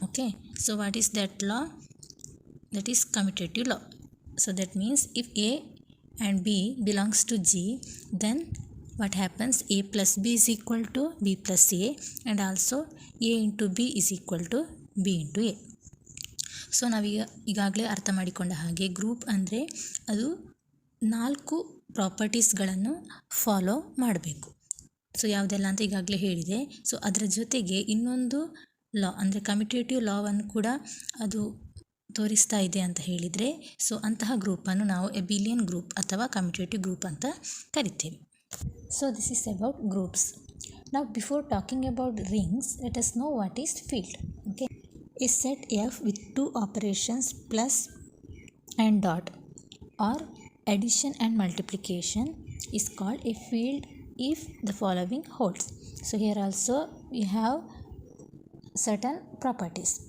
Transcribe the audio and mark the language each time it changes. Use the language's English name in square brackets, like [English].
[English] Okay, so what is that law? That is commutative law. So that means if A and B belongs to G, then what happens, A plus B is equal to B plus A, and also A into B is equal to B into A. [Kannada] So ಈಗಾಗಲೇ ಅರ್ಥ ಮಾಡಿಕೊಂಡ ಹಾಗೆ group ಅಂದರೆ ಅದು 4 ಪ್ರಾಪರ್ಟೀಸ್ಗಳನ್ನು follow ಮಾಡಬೇಕು. So ಯಾವುದೆಲ್ಲ ಅಂತ ಈಗಾಗಲೇ ಹೇಳಿದೆ. ಸೊ ಅದರ ಜೊತೆಗೆ ಇನ್ನೊಂದು ಲಾ ಅಂದರೆ ಕಮ್ಯುಟೇಟಿವ್ ಲಾವನ್ನು ಕೂಡ ಅದು ತೋರಿಸ್ತಾ ಇದೆ ಅಂತ ಹೇಳಿದರೆ, ಸೊ ಅಂತಹ ಗ್ರೂಪನ್ನು ನಾವು ಎಬಿಲಿಯನ್ ಗ್ರೂಪ್ ಅಥವಾ ಕಮ್ಯುಟೇಟಿವ್ ಗ್ರೂಪ್ ಅಂತ ಕರಿತೇವೆ. [English] So this is about groups. ನಾವು before talking about rings, let us know what is field. Okay, a set F with two operations plus and dot or addition and multiplication is called a field if the following holds. So here also we have certain properties.